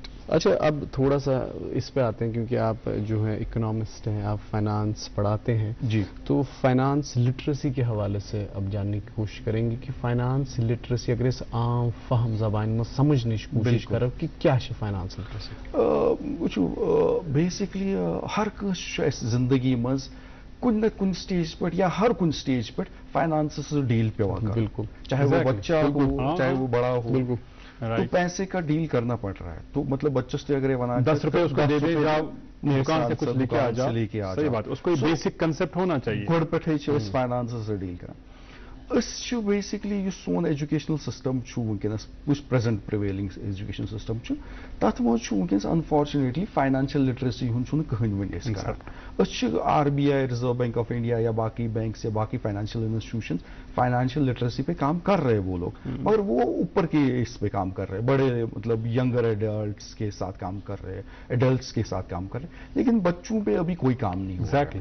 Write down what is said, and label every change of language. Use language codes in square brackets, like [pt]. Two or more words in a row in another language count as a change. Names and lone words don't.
[hi] अच्छा, अब थोड़ा सा इस पे आते हैं क्योंकि आप जो है इकोनॉमिस्ट हैं, आप फाइनेंस पढ़ाते हैं जी. तो [en] finance literacy [hi] के हवाले से अब जानने की कोशिश करेंगे कि [en] finance literacy [hi] अगर इस आम फहम जबान में समझने की कोशिश करें कि क्या है [en] finance literacy. [ks] बेसिकली हर कस जिंदगी मज कुन न कुन स्टेज पर या हर कुन स्टेज पर [en] finance deal [ks] पे कर. [hi] बिल्कुल. चाहे वो बच्चा हो, चाहे वो बड़ा हो. बिल्कुल. तो पैसे का डील करना पड़ रहा है. तो मतलब बच्चों से अगर 10 रुपए उसको दे दे, दुकान से कुछ लेके आ जाओ. सही बात, उसको बेसिक कंसेप्ट होना चाहिए. [ks] गोड़ पे [en] finance deal [ks] कर. बेसिकली सोन [en] educational system [ks] वनस [en] present prevailing education system [ks] तथ मज अनफॉर्चुनेटली [en] financial literacy [ks] कहन वन. [hi] RBI रिजर्व बैंक ऑफ इंडिया या बाकी बैंक्स या बाकी [en] financial institution financial literacy [hi] पे काम कर रहे हैं वो लोग, मगर वो ऊपर के इस पे काम कर रहे हैं, बड़े मतलब [en] younger adults [hi] के साथ काम कर रहे हैं, एडल्ट्स के साथ काम कर रहे हैं, लेकिन बच्चों पे अभी कोई काम नहीं हो रहा है.